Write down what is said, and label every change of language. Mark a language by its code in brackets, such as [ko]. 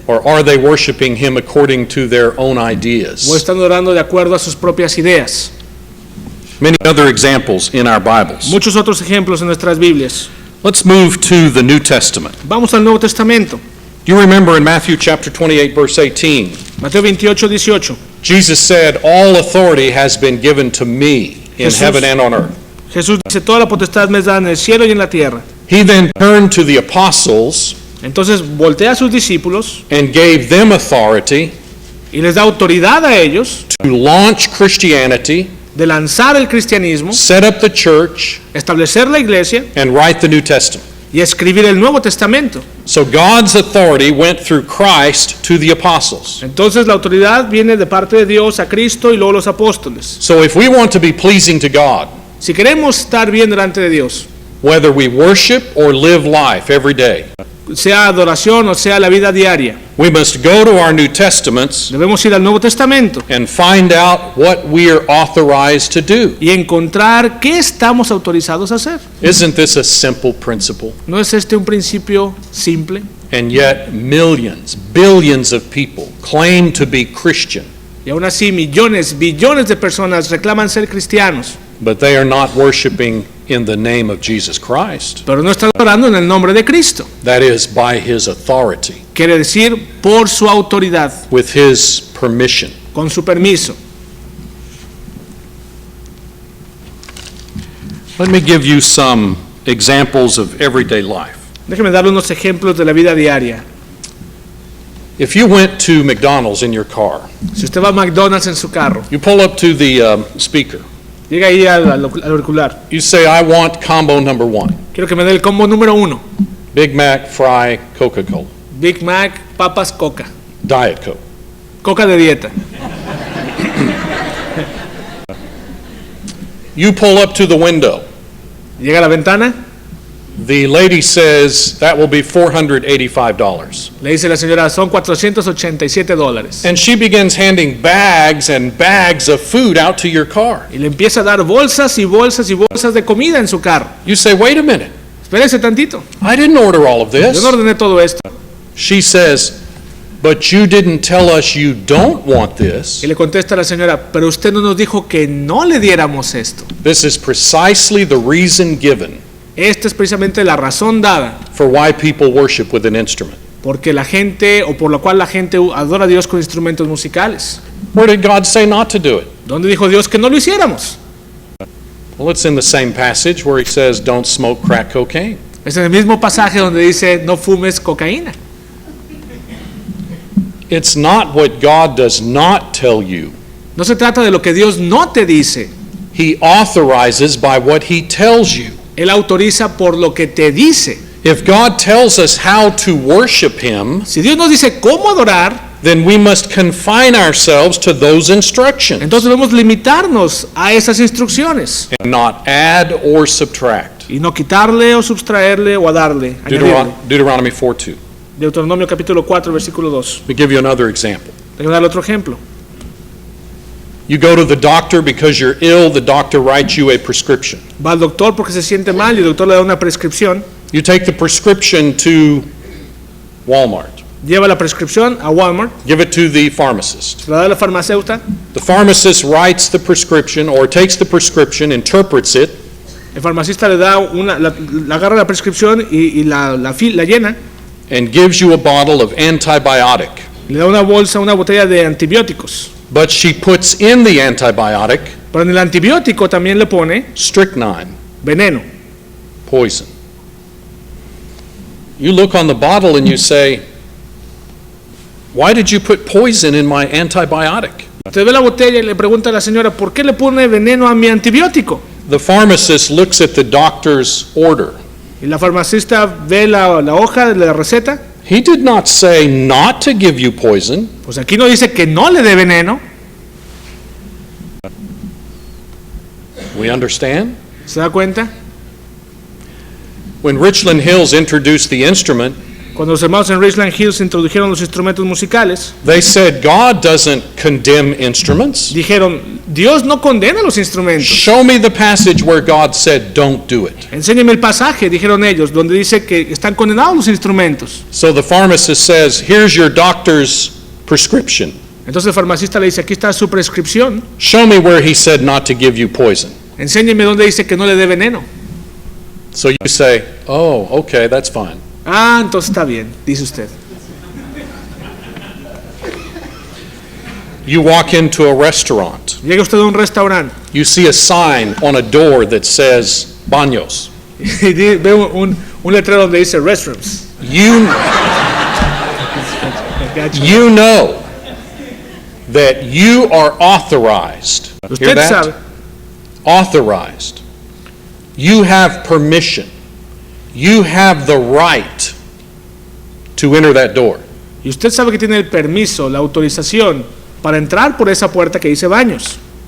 [en] Or are they worshiping Him according to their own [es] ¿O [en] ideas? [es] están adorando de acuerdo a sus propias ideas? [en] Many other examples in our Bibles. [es] Muchos otros ejemplos en nuestras Biblias. [en] Let's move to the New Testament. [es] Vamos al Nuevo Testamento. [en] You remember in Matthew chapter 28 verse 18, [es] Mateo 28, 18. [en] Jesus said, "All authority has been given to me in [es] Jesús- [en] heaven and on earth." [es] Jesús dice, toda la potestad me es dada en el cielo y en la tierra. [en] He then turned to the apostles [es] Entonces voltea a sus discípulos [en] and gave them authority [es] y les da autoridad a ellos [en] to launch Christianity, [es] de lanzar el cristianismo, [en] set up the church, [es] establecer la iglesia [en] and write the New Testament. [es] y escribir el Nuevo Testamento. [en] So God's authority went through Christ to the apostles. [es] Entonces la autoridad viene de parte de Dios a Cristo y luego los apóstoles. [en] So if we want to be pleasing to God, [es] Si queremos estar bien delante de Dios, [en] whether we worship or live life every day, [es] sea adoración o sea la vida diaria. [en] We must go to our New Testaments [es] Debemos ir al Nuevo Testamento [en] and find out what we are authorized to do. [es] y encontrar qué estamos autorizados a hacer. [en] Isn't this a simple principle? [es] ¿No es este un principio simple? [en] And yet millions, billions of people claim to be Christian, [es] Y aún así millones, billones de personas reclaman ser cristianos, [en] but they are not worshiping in the name of Jesus Christ. [es] pero no están orando en el nombre de Cristo. [en] That is by His authority, [es] Quiere decir por su autoridad, [en] with His permission. [es] con su permiso. [en] Let me give you some examples of everyday life. [es] Déjeme darle unos ejemplos de la vida diaria. [en] If you went to McDonald's in your car, [es] Si usted va a McDonald's en su carro, [en] you pull up to the speaker, [es] llega ahí al auricular. [en] you say, I want combo number 1, [es] Quiero que me dé el combo número 1. [en] Big Mac, fry, Coca-Cola, [es] Big Mac, papas, coca. [en] Diet Coke. [es] Coca de dieta. [en] You pull up to the window. [es] Llega a la ventana, [en] The lady says, that will be $485. [es] le dice la señora, son $487. [en] And she begins handing bags and bags of food out to your car. [es] Y le empieza a dar bolsas y bolsas y bolsas de comida en su carro. [en] You say, wait a minute, [es] Espérese tantito. [en] I didn't order all of [es] Yo [en] this. [es] no ordené todo esto. [en] She says, but you didn't tell us you don't want this. [es] Y le contesta la señora, pero usted no nos dijo que no le diéramos esto. [en] This is precisely the reason given [es] Esta es precisamente la razón dada [en] for why people worship with an instrument. [es] porque la gente o por la cual la gente adora a Dios con instrumentos musicales. [en] Where did God say not to do it? [es] ¿Dónde dijo Dios que no lo hiciéramos? [en] Well, it's in the same passage where He says, don't smoke crack cocaine. [es] Es en el mismo pasaje donde dice no fumes cocaína. [en] It's not what God does not tell you. [es] No se trata de lo que Dios no te dice. [en] He authorizes by what He tells you. [es] Él autoriza por lo que te dice. [en] If God tells us how to worship Him, [es] Si Dios nos dice cómo adorar, [en] then we must confine ourselves to those instructions [es] entonces debemos limitarnos a esas instrucciones [en] and not add or subtract. [es] y no quitarle o sustraerle o a darle. añadirle. [en] Deuteronomy 4:2. [es] Deuteronomio capítulo 4, versículo 2. [en] Let me give you another example. [es] Déjame darle otro ejemplo. [en] You go to the doctor because you're ill, the doctor writes you a prescription. [es] Va al doctor porque se siente mal y el doctor le da una prescripción. [en] You take the prescription to Walmart. [es] Lleva la prescripción a Walmart, [en] Give it to the pharmacist. [es] se la da a la farmacéutica. [en] The pharmacist writes the prescription or takes the prescription, interprets it, [es] El farmacista le da la agarra la prescripción y la llena. [en] and gives you a bottle of antibiotic. [es] Le da una bolsa, una botella de antibióticos. [en] But she puts in the antibiotic [es] Pero en el antibiótico también le pone [en] strychnine, [es] veneno. [en] poison. You look on the bottle and you say, why did you put poison in my antibiotic? [es] Usted ve la botella y le pregunta a la señora, ¿por qué le pone veneno a mi antibiótico? [en] The pharmacist looks at the doctor's order. [es] Y la farmacista ve la hoja de la receta. [en] He did not say not to give you poison. [es] Pues aquí no dice que no le dé veneno. [en] We understand? [es] ¿Se da cuenta? [en] When Richland Hills introduced the instrument, [es] Cuando los hermanos en Richland Hills introdujeron los instrumentos musicales, [en] they said God doesn't condemn instruments. [es] dijeron, Dios no condena los instrumentos. [en] Show me the passage where God said don't do it. [es] Enséñeme el pasaje, dijeron ellos, donde dice que están condenados los instrumentos. [en] So the pharmacist says, here's your doctor's prescription. [es] Entonces el farmacista le dice, aquí está su prescripción. [en] Show me where he said not to give you poison. [es] Enséñeme dónde dice que no le dé veneno. [en] So you say, oh, okay, that's fine. [es] Ah, entonces está bien, dice usted. [en] You walk into a restaurant. [es] Llega usted a un restaurante [en] You see a sign on a door that says baños. [es] y ve un letrero donde dice restrooms. [en] You know that you are authorized. Hear [es] Usted [en] that? [es] sabe, [en] Authorized. You have permission. You have the right to enter that door. [es] y usted sabe que tiene el permiso, la autorización para entrar por esa puerta que dice baños.